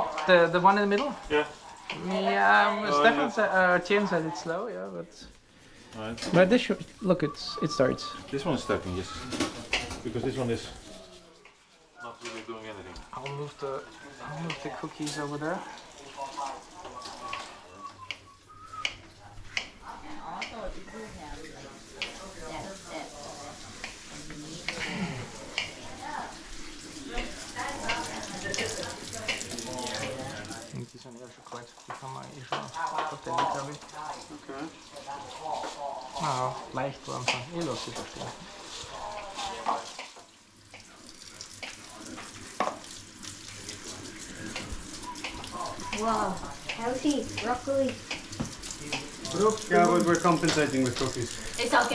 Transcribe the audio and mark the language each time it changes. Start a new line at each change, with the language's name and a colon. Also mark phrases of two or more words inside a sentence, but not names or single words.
English: the one in the middle. Yeah. Yeah, Stefan said, Tien said it's slow, yeah, Right. but this should look it starts. This one is starting, yes. Because this one is not really doing anything. I'll move the cookies over there.
Dutch: Die zijn eerst kwijt. Die van mij is wel potentieel. Okay. Nou,
German: leicht langsam.
Dutch: Hier loopt het echt.
English: Wow, healthy broccoli. Yeah, but we're compensating with cookies. It's okay.